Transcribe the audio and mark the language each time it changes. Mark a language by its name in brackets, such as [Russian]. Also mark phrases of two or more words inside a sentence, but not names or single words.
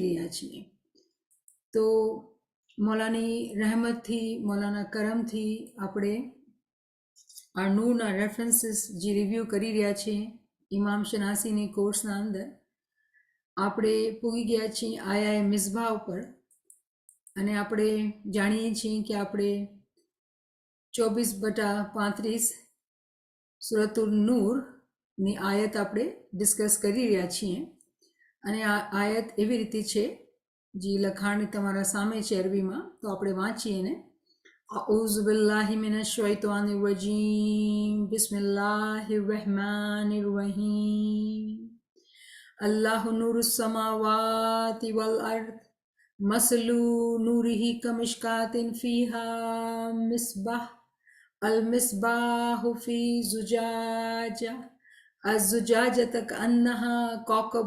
[Gujarati] રહ્યા છીએ તો મૌલાની રહેમતથી મૌલાના કરમથી આપણે આ નૂરના રેફરન્સીસ જે રિવ્યૂ કરી રહ્યા છીએ ઇમામ શનાસીની કોર્સના અંદર આપણે પૂગી ગયા છીએ આયા મિસબા ઉપર અને આપણે જાણીએ છીએ કે આપણે 24/35 સુરતુલ નૂરની આયત આપણે ડિસ્કસ કરી રહ્યા છીએ અને આ આયત એવી રીતે છે જે લખાણ તમારા સામે છે અરબીમાં તો આપણે વાંચીએ ને [Arabic] أعوذ بالله من الشيطان الرجيم بسم الله الرحمن الرحيم الله نور السماوات والأرض مثل نوره كمشكاة فيها مصباح المصباح في زجاجة الزجاجة كأنها كوكب